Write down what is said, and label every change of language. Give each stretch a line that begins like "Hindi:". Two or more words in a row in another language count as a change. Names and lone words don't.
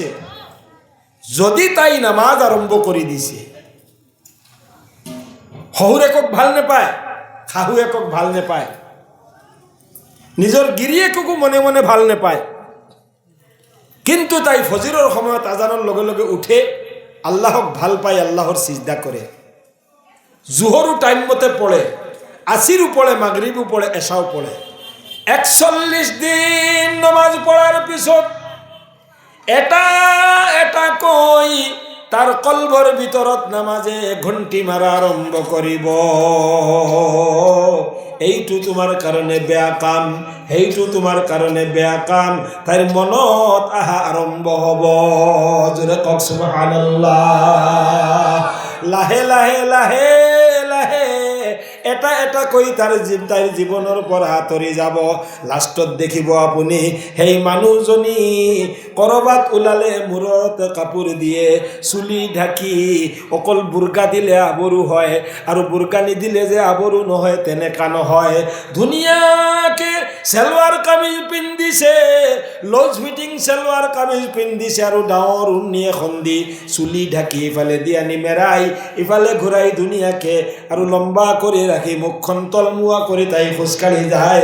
Assamese: যদি তাই নামাজ আৰম্ভ কৰি দিছে, শহুৰেকক ভাল নাপায়, শাহুৱেকক ভাল নাপায়, নিজৰ গিৰিয়েককো মনে মনে ভাল নাপায়, কিন্তু তাই ফজৰৰ সময়ত আজানৰ লগে লগে উঠে, আল্লাহক ভাল পায়, আল্লাহৰ সিজদা কৰে, জোহৰো টাইম মতে পড়ে, আসিরও পড়ে, মাগরিবও পড়ে, এশাও পড়ে। 41 দিন নামাজ পড়ার পিছত এটা এটা কই তার কলবর ভিতরত নামাজে ঘন্টি মারা আরম্ভ করিব, এইটো তোমার কারণে বেয়া কাম, এইটো তোমার কারণে বেয়া কাম, তার মনত আহা আরম্ভ হব। জোরে কক সুবহানাল্লাহ। লাহে লাহে লাহে লাহে এটা এটা কই তার জীবনের পৰা আঁতৰি যাব। লাষ্টত দেখিব আপুনি সেই মানুহজনী কৰবাত ওলালে মূৰত কাপোৰ দিয়ে, চুলি ঢাকি, অকল বুৰ্কা দিলে আবৰু হয়, আৰু বুৰ্কা নিদিলে যে আবৰু নহয় তেনেকা নহয়। ধুনীয়াকে চেলৱাৰ কামিজ পিন্ধিছে, লজ ফিটিং চেলৱাৰ কামিজ পিন্ধিছে, আৰু ডাঙৰ উন্নি এখন দি চুলি ঢাকি ইফালে দি আনি মেৰাই ইফালে ঘূৰাই ধুনীয়াকে আৰু লম্বা কৰি রাখি মুখখন তলমুৱা কৰি তাই খোজকাঢ়ি যায়।